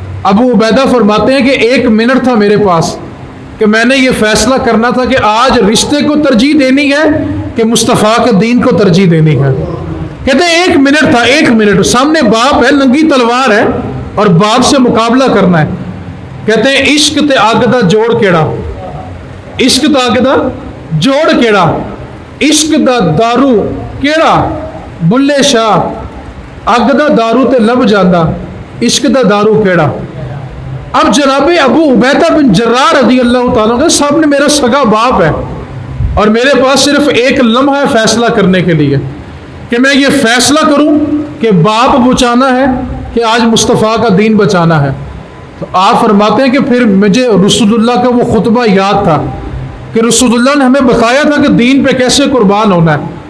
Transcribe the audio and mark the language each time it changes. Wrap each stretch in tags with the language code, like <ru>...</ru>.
<ur>ابو عبیدہ فرماتے ہیں کہ 1 منٹ تھا میرے پاس کہ میں نے یہ فیصلہ کرنا تھا کہ آج رشتے کو ترجیح دینی ہے کہ مصطفیٰ کے دین کو ترجیح دینی ہے. کہتے ہیں 1 منٹ تھا، 1 منٹ. سامنے باپ ہے، ننگی تلوار ہے اور باپ سے مقابلہ کرنا ہے.</ur> <pa>کہتے ہیں عشق تے آگدہ جوڑ کیڑا، عشق تے آگدہ جوڑ کیڑا، عشق دا دارو کیڑا بلے شاہ آگدہ دارو تے لب جاندہ، عشق دا دارو کیڑا.</pa> <ur>اب جناب ابو عبیدہ بن جراح رضی اللہ تعالیٰ کے سامنے میرا سگا باپ ہے اور میرے پاس صرف 1 لمحہ ہے فیصلہ کرنے کے لیے کہ میں یہ فیصلہ کروں کہ باپ بچانا ہے کہ آج مصطفیٰ کا دین بچانا ہے. تو آپ فرماتے ہیں کہ پھر مجھے رسول اللہ کا وہ خطبہ یاد تھا کہ رسول اللہ نے ہمیں بتایا تھا کہ دین پہ کیسے قربان ہونا ہے.</ur>